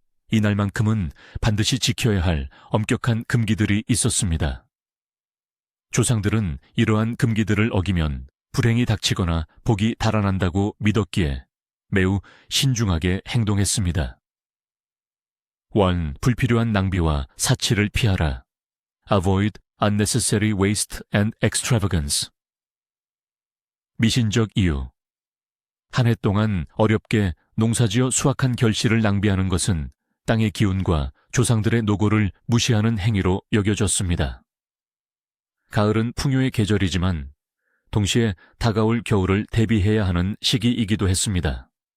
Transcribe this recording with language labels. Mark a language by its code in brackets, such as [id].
[ko] 이날만큼은 반드시 지켜야 할 엄격한 금기들이 있었습니다. 조상들은 이러한 금기들을 어기면 불행이 닥치거나 복이 달아난다고 믿었기에 매우 신중하게 행동했습니다. 1. 불필요한 낭비와 사치를 피하라. [en] Avoid unnecessary waste and extravagance. [ko] 미신적 이유. 한 해 동안 어렵게 농사지어 수확한 결실을 낭비하는 것은 땅의 기운과 조상들의 노고를 무시하는 행위로 여겨졌습니다. 가을은 풍요의 계절이지만 동시에 다가올 겨울을 대비해야 하는 시기이기도 했습니다.